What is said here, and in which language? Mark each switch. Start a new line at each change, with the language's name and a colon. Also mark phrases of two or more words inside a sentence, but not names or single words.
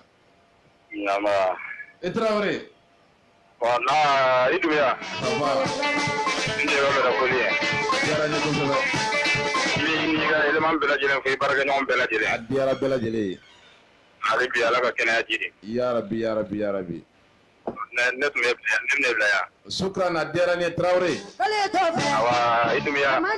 Bambara: Nka I Traoré. I Dumuya. N de bɛ fɛ ka foli ye. Diyara n ye kosɛbɛ. N'i ka élément bɛɛ lajɛlen fo i baarakɛɲɔgɔn bɛɛ lajɛlen. A diyara bɛɛ lajɛlen ye. Hali bi Ala ka kɛnɛya jidi.
Arabic: يا رب يا رب يا رب.
Bambara: Ne tun bɛ bila yan. Shukran a diyara n ye Traoré. Awa I Dumuya.